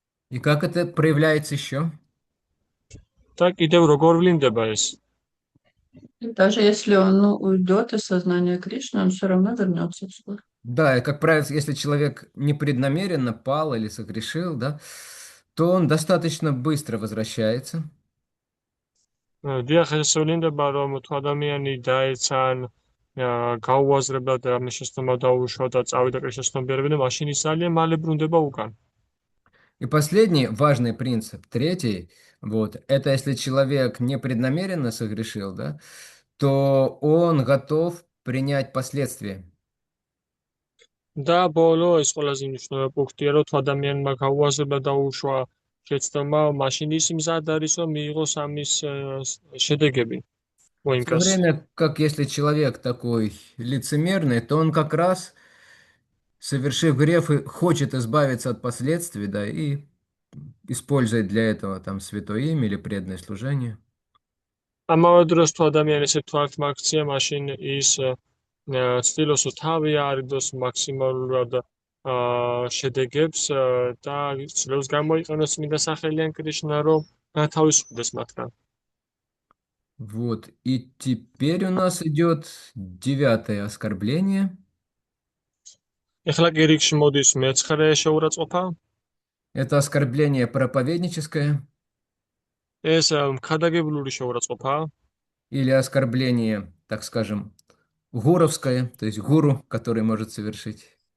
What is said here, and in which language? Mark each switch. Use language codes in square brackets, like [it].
[ru] И как это проявляется еще? [ka] და კიდევ როგორ ვლინდება ეს? [ru] И даже если он уйдет из сознания Кришны, он все равно вернется в суд. Да, и как правило, если человек непреднамеренно пал или согрешил, да, то он достаточно быстро возвращается. [ka] დიახ, ეს ვლინდება, რომ თუ ადამიანი დაეცა ან გაუაზრებლად ამის შეცდომა დაუშვა და წავიდა კრიშნას ცნობიერებიდან, მაშინ ის ძალიან მალე ბრუნდება უკან. [ru] И последний важный принцип, третий, вот, это если человек непреднамеренно согрешил, да, то он готов принять последствия. [ka] და ბოლო ეს ყველაზე მნიშვნელოვანი პუნქტია, რომ თუ ადამიანმა გაუაზრება დაუშვა შეცდომა, მაშინ ის მზად არის, რომ მიიღოს ამის შედეგები, [ru] В то მოინკას. время как если человек такой лицемерный, то он как раз, совершив грех, и хочет избавиться от последствий, да, и использует для этого там святое имя или преданное служение. [ka] ამავე დროს თუ ადამიანი ესე თვალთ მაქცია, მაშინ ის ცდილობს რომ თავი არიდოს მაქსიმალურად შედეგებს და ცდილობს გამოიყენოს წმინდა სახელი ან კრიშნა, რომ გათავისუფლდეს მათგან. [ru] Вот, и теперь у нас идет 9-е оскорбление. [ka] ეხლა კი რიგში მოდის მეცხრე შეურაცხყოფა. [ru] Это оскорбление проповедническое [ka] ეს მქადაგებლური შეურაცხყოფაა. [ru] или оскорбление, так скажем, гуровское, то есть гуру, который может совершить.